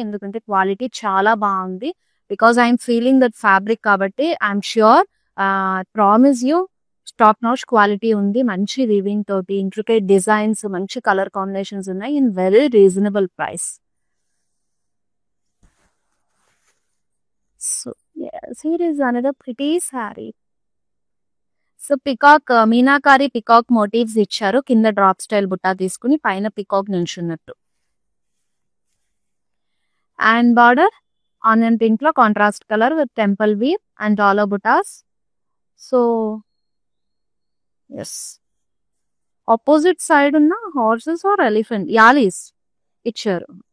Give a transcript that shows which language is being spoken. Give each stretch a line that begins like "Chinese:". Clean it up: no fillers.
Telugu: ఎందుకంటే క్వాలిటీ చాలా బాగుంది.
English: Because I'm feeling that fabric కాబట్టి I'm sure, promise you top notch quality ఉంది.
Telugu: మంచి వీవింగ్ తోటి ఇంట్రికేట్ డిజైన్స్, మంచి కలర్ కాంబినేషన్స్ ఉన్నాయి
English: In very reasonable price. So here is another pretty saree.
Telugu: So peacock, meenakari peacock motifs ఇచ్చారు. కింద drop style Butta తీసుకుని పైన peacock నిల్చున్నట్టు.
English: And border onion pink లో contrast colour with temple weave and dollar butas. So yes, opposite side ఉన్న horses or elephant, yalis ఇచ్చారు.